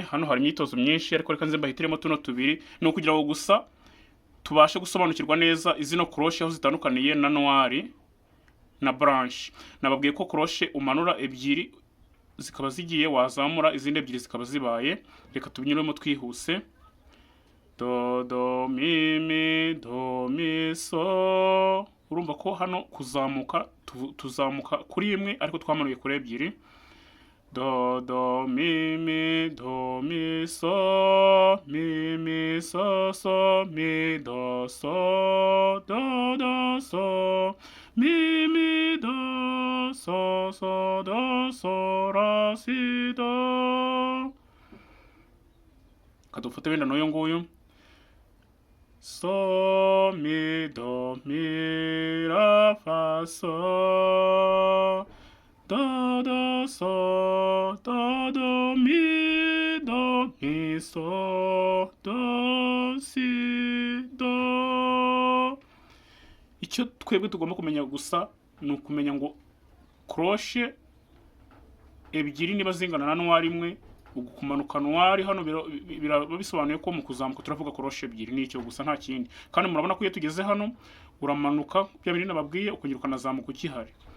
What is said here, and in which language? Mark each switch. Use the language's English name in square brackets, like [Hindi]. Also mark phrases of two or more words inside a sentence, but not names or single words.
[Kinyarwanda] Hano hari imyitozo myinshi ariko reka nze mbahitiremo tuno tubiri, ni ukugira ngo gusa tubashe gusobanukirwa neza izino crochet aho zitandukaniye na noir na branche. Nababwiye ko crochet umanura ebyiri zikaba zigiye, wazamura izindi ebyiri zikaba zibaye. Reka tubinyuremo twihuse. Do do mi mi do mi so. Urumva ko hano kuzamuka tuzamuka kuri imwe ariko twamanuye kuri ebyiri. Do do mi mi do mi so so mi do so do so mi mi do so do so ra si do. Kadufate wenda n'uyu nguyu. So mi do mi ra fa so do do so do mi so do si do. Icyo twebwe tugomba kumenya gusa ni ukumenya ngo crochet ebyiri niba zingana na noir imwe, kumanuka noir hano bisobanuye ko mu kuzamuka turavuga crochet ebyiri. Nicyo gusa nta kindi. Kandi murabona ko iyo tugeze hano uramanuka bya bintu nababwiye ukongera ukanazamuka ukihari.